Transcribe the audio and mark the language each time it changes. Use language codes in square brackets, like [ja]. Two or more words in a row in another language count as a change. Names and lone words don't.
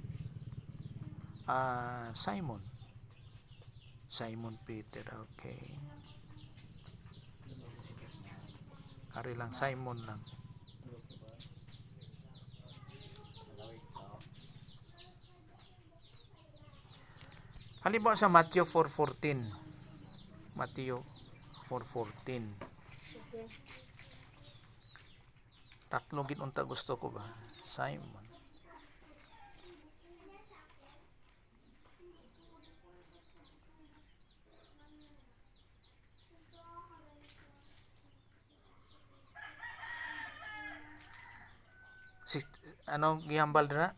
[hil] Simon. Simon Peter, okay. Kari lang Simon lang. Halimbawa sa Matthew 4:14. Matthew 4:14. Tatlo gid unta gusto ko ba? Simon. Ano gihambal dira?